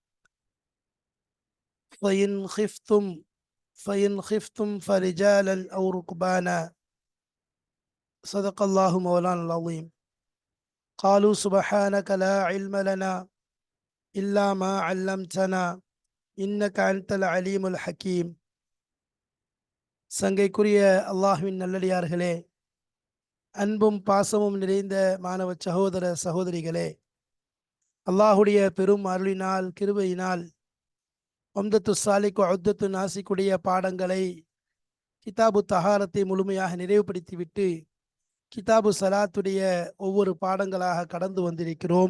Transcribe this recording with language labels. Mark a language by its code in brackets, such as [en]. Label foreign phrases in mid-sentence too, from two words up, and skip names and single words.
[ar] فإن خفتم فرجالا أو ركبانا. صدق الله مولانا العظيم. قالوا سبحانك لا علم لنا إلا ما علمتنا إنك أنت العليم الحكيم. [ta] சங்கைக்குரிய அல்லாஹ்வின் நல்லடியார்களே, அன்பும் பாசமும் நிறைந்த மாணவ சகோதர சகோதரிகளே, அல்லாஹுடைய பெரும் அருளினால் கிருபையினால் உம்தத்து சாலிக்கு உத்தத்து நாசிக்குடைய பாடங்களை கிதாபு தஹாரத்தை முழுமையாக நிறைவுபடுத்திவிட்டு கிதாபு சலாத்துடைய ஒவ்வொரு பாடங்களாக கடந்து வந்திருக்கிறோம்.